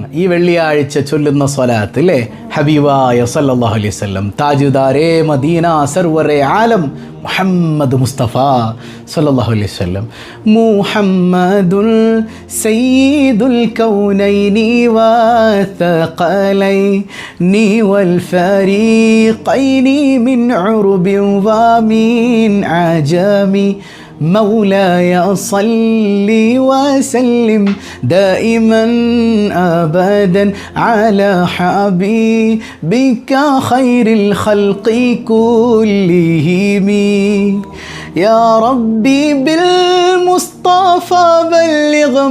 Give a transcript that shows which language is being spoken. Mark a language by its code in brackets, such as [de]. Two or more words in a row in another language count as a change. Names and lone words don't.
[ml] ഈ വെള്ളിയാഴ്ച ചൊല്ലുന്ന സ്വലാത്ത് അല്ലേ, ഹബീബായ [ar] صلى الله عليه وسلم [ur] تاجدارِ مدینہ سرورِ عالم [ar] മുഹമ്മദ് മുസ്തഫ صلى الله عليه وسلم محمد سيد الكونين والثقلين والفريقين من عرب ومن عجم مولاي صل وسلم دائما أبدا على حبيبك خير الخلق كلهم يا ربي بالمصطفى بلغ